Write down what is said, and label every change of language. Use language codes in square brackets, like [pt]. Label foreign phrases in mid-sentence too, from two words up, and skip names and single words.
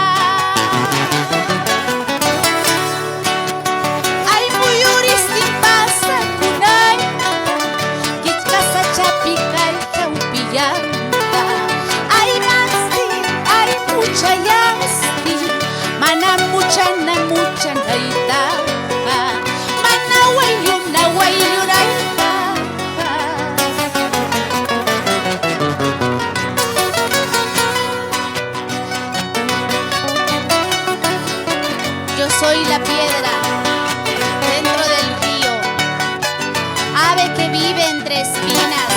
[qu] Ay muyuristin pasakunaypa, Kichkasachapi kay chawpillanta. Ay masti, ay muchayasti, mana muchanayta. Mana waylunaypa. [es] Yo soy la piedra dentro del río, ave que vive entre espinas.